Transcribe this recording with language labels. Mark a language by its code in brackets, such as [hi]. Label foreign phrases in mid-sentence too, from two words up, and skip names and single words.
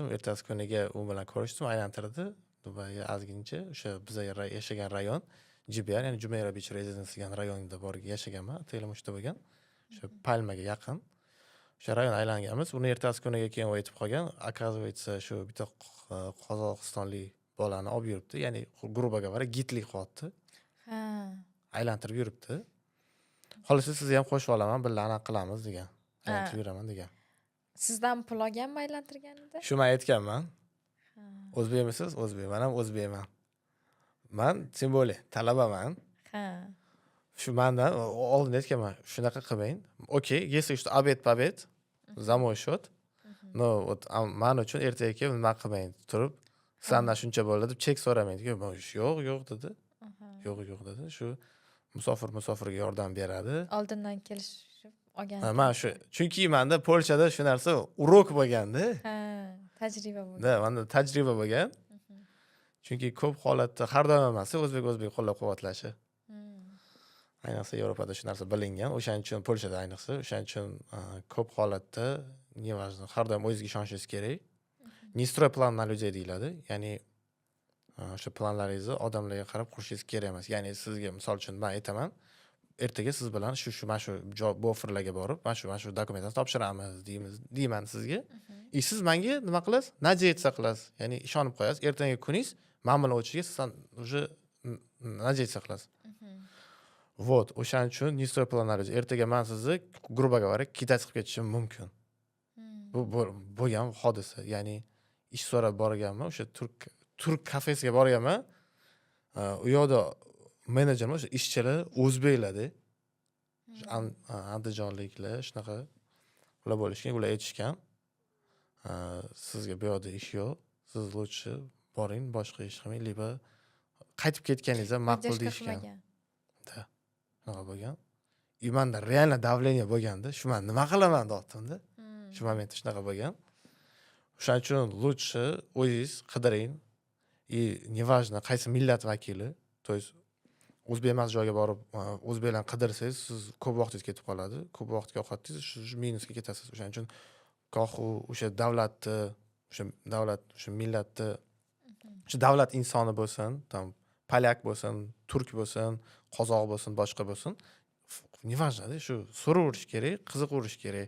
[uz] Ertasi kuniga u bilan ko'rishdim, aylantirdi. Dubayga ozgincha o'sha biz yashagan rayon JBR, ya'ni Jumeirah Beach Residence degan rayonda borib yashaganman. Telemushda bo'lgan. O'sha Palmaga yaqin. O'sha rayon aylanganmiz. Uni ertasi kuniga keyin o'tib qolgan. Оказывается, shu bitta Qozog'istonlik bolani olib yuribdi. [ru] Ya'ni грубо говоря, [uz] gidlik qilyapti. Ha. Aylantirib yuribdi. Xolisi sizni ham qo'shib olaman, birga anaqa qilamiz degan. Aylantirib yuraman degan. Sizdan pul olganmi aylantirganida? Shu men aytganman. O'zbekmisiz? O'zbek. Men ham o'zbekman. Men [ru] tем более [uz] talabaman. Ha. Shu mendan oldin aytganman, shunaqa qilmang. [ru] Okey, если что обед, за мой счет. [uz] No, men uchun ertaga kelib nima qilmang, turib, sandan shuncha bo'ldi deb chek so'ramang. Yo'q dedi. Yo'q dedi. Shu musofirga yordam beradi. Oldindan kelishib olgan. Men shu, chunki menda Polshada shu narsa urok bo'lganda. Ha, tajriba bo'lgan. Da, menda tajriba bo'lgan. Chunki ko'p holatda har doim emas, o'zbek qo'llab-quvvatlashi. Ayniqsa Yevropada shu narsa bilingan. O'shaning uchun Polshada ayniqsa, o'shaning uchun ko'p holatda неважно, har doim o'zingizga ishonishingiz kerak. [ru] Не строй план на людей deyiladi. [uz] Ya'ni o'sha planlaringizni odamlarga qarab qurishingiz kerak emas. Ya'ni sizga misol uchun men aytaman, ertaga siz bilan mana shu bu offerlarga borib, mana shu dokumentlarni topshiramiz deyman sizga. Siz menga nima qilasiz? Надеяться qilasiz. Ya'ni ishonib qo'yasiz. Ertangi kuningiz men bilan o'tishiga siz [ru] уже надеяться [uz] qilasiz. [ru] Вот, [uz] o'shaning uchun [ru] не строй план на людей. [uz] Ertaga men sizni, [ru] грубо говоря, [uz] kidать qilib ketishim mumkin. Bu bo'lgan hodisa. Ya'ni ish so'rab borganman, o'sha turk kafesiga borganman. U yoqda menejerlar, o'sha ishchilar o'zbeklar-da. Andijonliklar, shunaqa ular bo'lishgan, ular aytishgan. Sizga bu yoqda ish yo'q. Siz lutchi boring, boshqa ish qilmang, liba qaytib ketganingiz ham ma'qul deyishgan. Da. Shunaqa bo'lgan. И menda [ru] реально давление [uz] bo'lganda, shu men nima qilaman deyaptimda. Shu momentda shunaqa bo'lgan. O'shaning uchun lutchi o'zingiz qidiring. [ru] И неважно [uz] qaysi millat vakili, [ru] то есть [uz] o'zbek emas joyga borib o'zbeklarni qidirsangiz, siz ko'p vaqtingiz ketib qoladi. Ko'p vaqt yo'qotdingiz, shu minusga ketasiz. O'shaning uchun o'sha davlatni, o'sha millatni, o'sha davlat insoni bo'lsin, tam polyak bo'lsin, turk bo'lsin, qozoq bo'lsin, boshqa bo'lsin, неважно-da, shu so'raverish kerak, qiziqaverish kerak.